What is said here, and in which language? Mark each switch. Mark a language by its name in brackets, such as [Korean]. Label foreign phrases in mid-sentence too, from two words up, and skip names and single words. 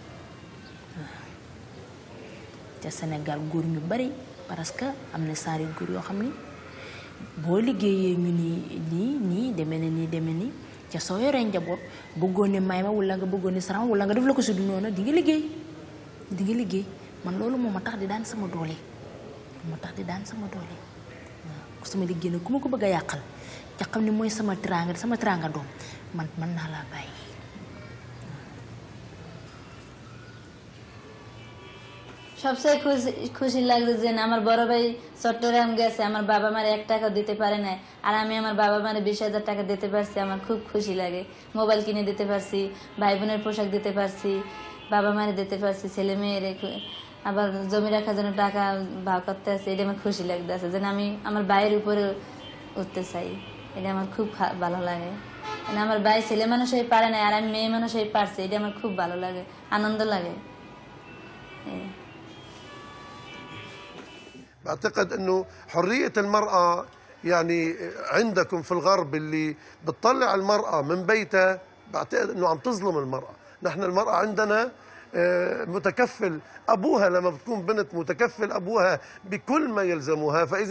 [Wolof] te Sénégal góor ñu bari parce que am na saari góor yoo xam ni boo liggéeyee ñu nii demee ni ca soo yoree njaboot bëggoon ne may ma wala nga bëggoon ne saram wala nga def la ko si du noonu di nga liggéey man loolu moo ma tax di daan sama doole waaw sama liggéey nag ku ma ko bëgg a yàqal ca xam ne mooy sama teraanga doom man mën naa laa bàyyi [Bangla] সবচেয়ে খুশি লাগছে যে আমার বড় ভাই চট্টগ্রাম গেছে আমার বাবা মারে 1 টাকা দিতে পারে না আর আমি আমার বাবা মারে 20,000 টাকা দিতে পারছি আমার খুব খুশি লাগে মোবাইল কিনে দিতে পারছি ভাই বোনের পোশাক দিতে পারছি বাবা মারে দিতে পারছি ছেলে মেয়ের আবার জমি রাখার জন্য টাকা ভাগ করতে আছে এটা আমার খুশি লাগতেছে যে আমি আমার ভাইয়ের উপরে উঠতে চাই এটা আমার খুব ভালো লাগে মানে আমার ভাই ছেলে মানুষ হয়ে পারে না আর আমি মেয়ে মানুষ হয়ে পারছি এটা আমার খুব ভালো লাগে আনন্দ লাগে [Arabic] بعتقد انه حريه المراه يعني عندكم في الغرب اللي بتطلع المراه من بيتها بعتقد انه عم تظلم المراه، نحن المراه عندنا متكفل أبوها لما بتكون بنت متكفل أبوها بكل ما يلزمها، فإذا